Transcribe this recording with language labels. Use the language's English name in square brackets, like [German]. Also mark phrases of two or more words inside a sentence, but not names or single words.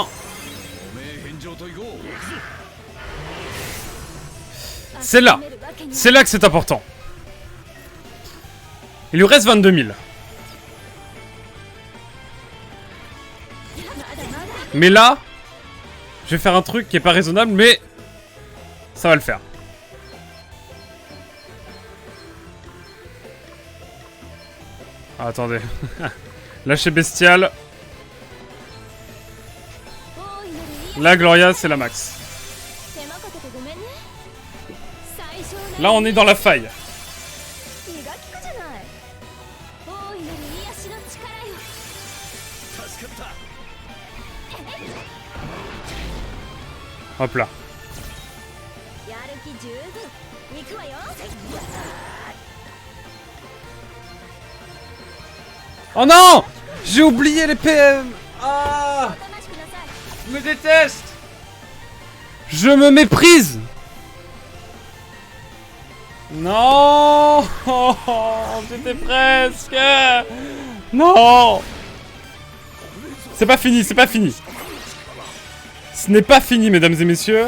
[Japanese] おめえ返上といこう。 [French] C'est là. C'est là que c'est important. Il lui reste 22 000. Mais là, je vais faire un truc qui est pas raisonnable, mais ça va le faire. Ah, attendez. Lâcher bestial. Là, Gloria, c'est la max. Là, on est dans la faille. [Japanese] 気が利くじゃない。大いなる癒しの力よ。助かった。 [French] Hop là. [Japanese] やる気十分行くわよ。 [French] Oh non! J'ai oublié les PM! Ah! [Japanese] おとなしくなさい。 [French] Je me déteste! Je me méprise! Non! J'étais presque! Non! C'est pas fini, c'est pas fini! Ce n'est pas fini, mesdames et messieurs!